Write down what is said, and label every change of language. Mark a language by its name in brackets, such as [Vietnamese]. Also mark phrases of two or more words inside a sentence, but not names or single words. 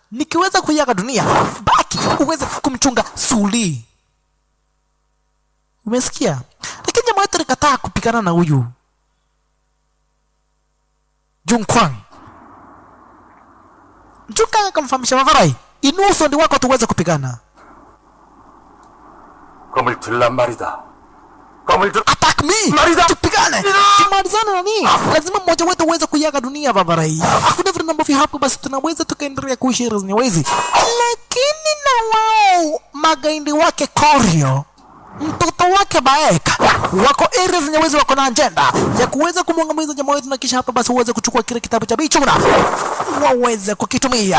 [Swahili] Nikiweza kuiaga dunia, baki uweze kumchunga Suli. Umesikia? Lakini jamaa wetu alikataa kupigana na huyu Jun Kwang. Junkang akamfahamisha Vavarai, inua usondi wako tuweze kupigana. [Korean] 검을 들란 말이다. 검을 들. [English] Attack me! [Swahili] Marida! Tupigane! Tumalizane nani? Lazima mmoja wetu aweze kuiaga dunia Vavarai. Hakuna vile ambavyo hapo basi tunaweza tukaendelea kuishi Nyewezi. Lakini na wao magaindi wake Koryo, mtoto wake Baeka, wako areas Nyewezi, wako na agenda ya kuweza kumwangamiza jamaa wetu, na kisha hapa basi uweze kuchukua kile kitabu cha Bichuna waweze kukitumia.